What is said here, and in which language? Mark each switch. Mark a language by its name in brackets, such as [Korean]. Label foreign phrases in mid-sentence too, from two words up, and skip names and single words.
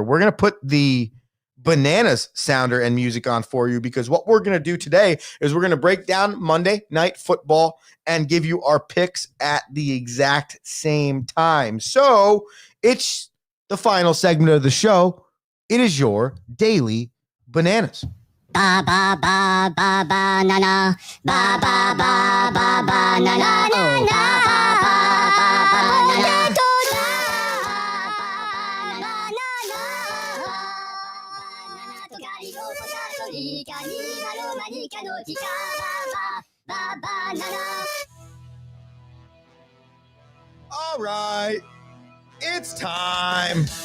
[English] We're going to put the bananas sounder and music on for you because what we're going to do today is we're going to break down Monday Night Football and give you our picks at the exact same time. So it's the final segment of the show. It is your Daily Bananas. Ba ba ba ba ba na na ba ba ba ba ba na na oh ba ba ba ba ba na na All right, it's time.